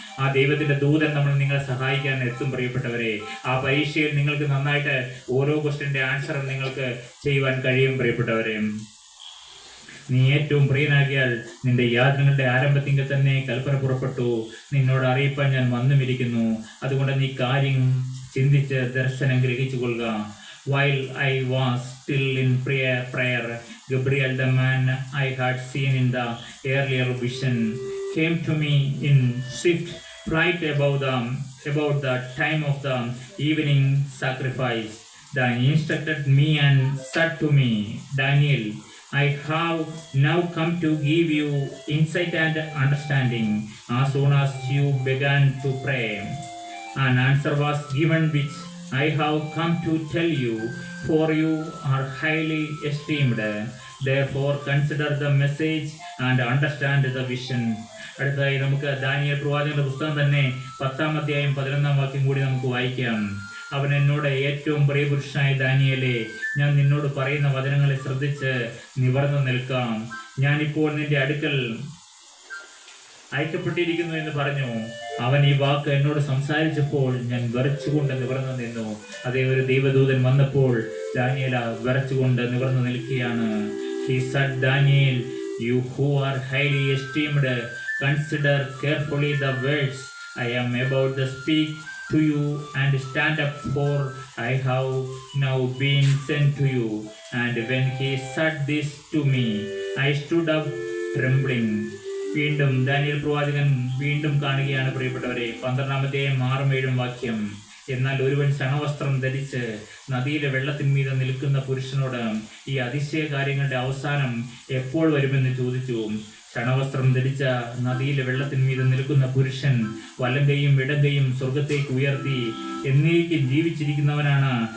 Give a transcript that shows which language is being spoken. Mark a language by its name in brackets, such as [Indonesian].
[Malayalam] ആ ദൈവത്തിന്റെ ദൂതൻ നിങ്ങളെ സഹായിക്കാൻ എത്തും പ്രിയപ്പെട്ടവരെ. ആ പരീക്ഷയിൽ നിങ്ങൾക്ക് നന്നായിട്ട് ഓരോ ക്വസ്റ്റ്യന്റെ ആൻസറും നിങ്ങൾക്ക് ചെയ്യുവാൻ കഴിയും പ്രിയപ്പെട്ടവരെ. നീ ഏറ്റവും പ്രിയനാകിയാൽ നിന്റെ യാതനകളുടെ ആരംഭത്തിങ്കിൽ തന്നെ കൽപ്പന പുറപ്പെട്ടു. നിന്നോട് അറിയിപ്പാൻ ഞാൻ വന്നുമിരിക്കുന്നു. അതുകൊണ്ട് നീ കാര്യം ചിന്തിച്ച് ദർശനം ഗ്രഹിച്ചു കൊള്ളുക. [English] While I was still in prayer, Gabriel, the man I had seen in the earlier vision, came to me in swift flight about the time of the evening sacrifice. Then he instructed me and said to me, Daniel, I have now come to give you insight and understanding. As soon as you began to pray, an answer was given which I have come to tell you, for you are highly esteemed. Therefore consider the message and understand the vision. [Malayalam] അടുത്തതായി നമുക്ക് Daniel പ്രവാചകന്റെ പുസ്തകം തന്നെ 10-ാം അധ്യായം 11-ാം വാക്യം കൂടി നമുക്ക് വായിക്കാം. അവൻ എന്നോട്, ഏറ്റവും പ്രിയപുരുഷനായ ദാനിയേലേ, ഞാൻ നിന്നോട് പറയുന്ന വചനങ്ങളെ ശ്രദ്ധിച്ച് നിവർന്നു നിൽക്കാം. ഞാനിപ്പോൾ നിന്റെ അടുക്കൽ അയക്കപ്പെട്ടിരിക്കുന്നു എന്ന് പറഞ്ഞു. അവൻ ഈ വാക്ക് എന്നോട് സംസാരിച്ചപ്പോൾ ഞാൻ വിറച്ചുകൊണ്ട് നിവർന്നു നിന്നു. അതേ, ഒരു ദൈവദൂതൻ വന്നപ്പോൾ ദാനിയേൽ വിറച്ചുകൊണ്ട് നിവർന്നു നിൽക്കുകയാണ്. [English] He said, Daniel, you who are highly esteemed, consider carefully the words I am about to speak to you and stand up, for I have now been sent to you. And when he said this to me, I stood up trembling. [Malayalam] വീണ്ടും Daniel പ്രവാചകൻ വീണ്ടും കാണുകയാണ് പ്രിയപ്പെട്ടവരെ. 12-ാമത്തെയും 6-7 വാക്യം. എന്നാൽ ഒരുവൻ ശണവസ്ത്രം ധരിച്ച് നദിയിലെ വെള്ളത്തിന്മീതെ നിൽക്കുന്ന പുരുഷനോട് ഈ അതിശയ കാര്യങ്ങളുടെ അവസാനം എപ്പോൾ വരുമെന്ന് ചോദിച്ചു. ശണവസ്ത്രം ധരിച്ച നദിയിലെ വെള്ളത്തിന്മീതെ നിൽക്കുന്ന പുരുഷൻ വലങ്കയും ഇടങ്കയും സ്വർഗത്തേക്ക് ഉയർത്തി എന്നേക്കും ജീവിച്ചിരിക്കുന്നവനാണ്.